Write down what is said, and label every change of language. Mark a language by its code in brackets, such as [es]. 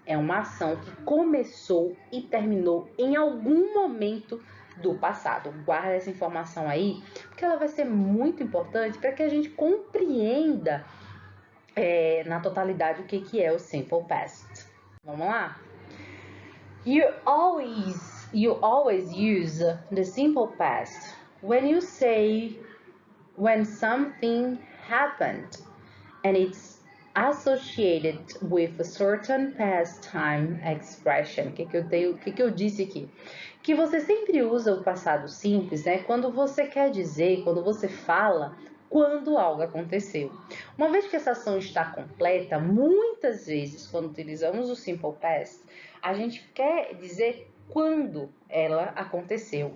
[pt] É uma ação que começou e terminou em algum momento do passado. Guarda essa informação aí, porque ela vai ser muito importante para que a gente compreenda na totalidade o que é o simple past. Vamos lá? [en] You always use the simple past when you say when something happened and it's associated with a certain past time expression. [pt] O que eu disse aqui? Que você sempre usa o passado simples, né? Quando você quer dizer, quando você fala quando algo aconteceu. Uma vez que essa ação está completa, muitas vezes, quando utilizamos o simple past, a gente quer dizer quando ela aconteceu.